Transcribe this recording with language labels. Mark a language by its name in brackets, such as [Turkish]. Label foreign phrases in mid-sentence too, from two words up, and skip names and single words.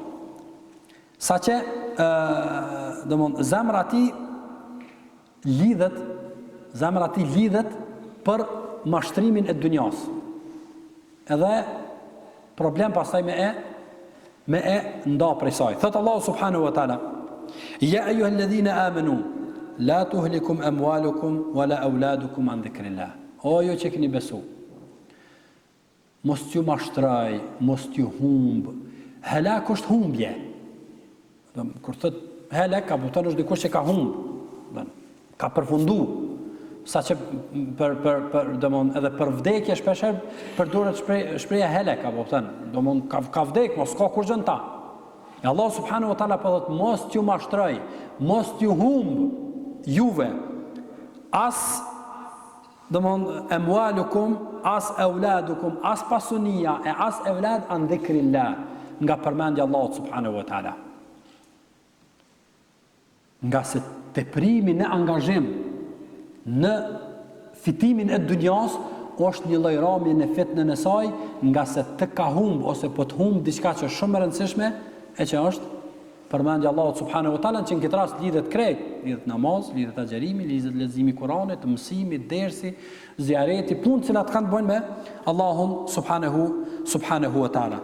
[Albanian] Sa që, zemra ti lidhet për mashtrimin e dunjas. Edhe problem pastaj me e nda prej saj. Thëtë Allahu [Arabic] سبحانه وتعالى، يا أيها الذين آمنوا، لا تلهكم أموالكم، ولا أولادكم عن ذكر الله. [Albanian] O jo që keni besu, mos t'ju mashtraj, mos t'ju humb. Helak është humbje. Kur thët helak, ka buton është dikush që ka humb, ka përfundu. Sa që edhe për vdekje shpesher përdoret shpreja helak, ka vdek, mos ka kur gjën ta. E Allah [Arabic] سبحانه وتعالى [Albanian] përdet, mos t'ju mashtraj, mos t'ju humb juve, as emwalukum, as euladukum, as pasunia, e as eulad [Arabic] عن ذكر الله, [Albanian] nga përmendja Allah [Arabic] سبحانه وتعالى. [Albanian] Nga se teprimi në angazhim në fitimin e dunjas është një lloj ramje në fitnën e saj, nga se të ka humb ose po të humb diçka që është shumë e rëndësishme, e që është përmendja Allahut [Arabic] سبحانه وتعالى, [Albanian] që në këtë rast lidhet krejt, lidhet namaz, lidhet agjerimi, lidhet leximi i Kuranit, mësimi, dersi, ziareti, punë që kanë të bëjnë me Allahun [Arabic] سبحانه وتعالى.